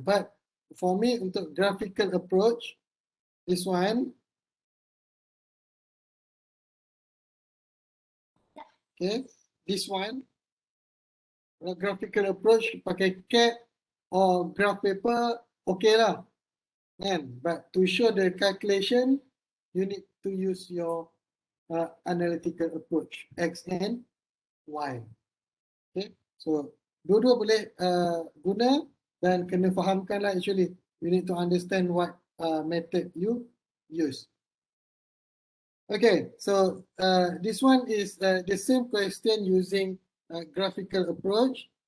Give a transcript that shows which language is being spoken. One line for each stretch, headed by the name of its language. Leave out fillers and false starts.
English: But for me, untuk graphical approach, this one, okay, this one, graphical approach pakai CAD or graph paper, okay lah, kan? But to show the calculation, you need to use your analytical approach, X and Y.
Malay: Okay, so dua-dua boleh guna dan kena fahamkan lah actually.
English: You need to understand what method you use. Okay, so this one is the same question using graphical approach.